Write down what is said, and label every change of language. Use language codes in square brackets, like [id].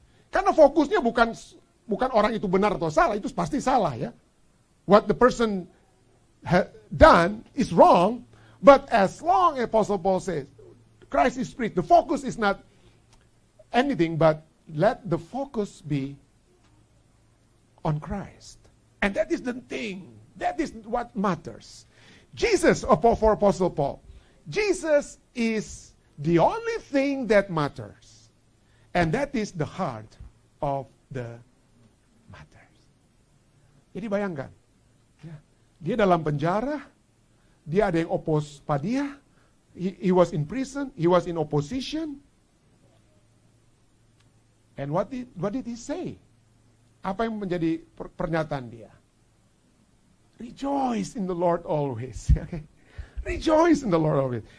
[id] Karena fokusnya bukan orang itu benar atau salah, itu pasti salah ya. [en] What the person done is wrong, but as long as Apostle Paul says, Christ is preached, the focus is not anything, but let the focus be on Christ. And that is the thing. That is what matters. Jesus, for Apostle Paul, Jesus is the only thing that matters. And that is the heart of the [id] Jadi bayangkan, ya, dia dalam penjara, dia ada yang oppose pada dia, [en] he was in prison, he was in opposition. And what did he say? [id] Apa yang menjadi pernyataan dia? [en] Rejoice in the Lord always. Okay? Rejoice in the Lord always.